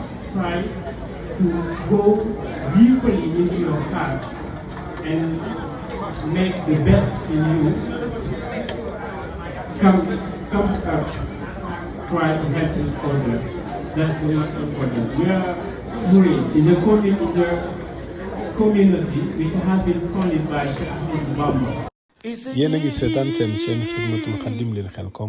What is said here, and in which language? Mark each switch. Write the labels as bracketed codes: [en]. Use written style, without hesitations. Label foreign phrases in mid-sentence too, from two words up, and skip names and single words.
[en] Try to go deeply into your heart and make the best in you comes up. Try to help each other. That's the most important. We are Murid is a community which has been founded by Sheikh Bamba. [wo] yéen a ngi seetaan seen chaîne Xidmatul Xadim lil Xelkom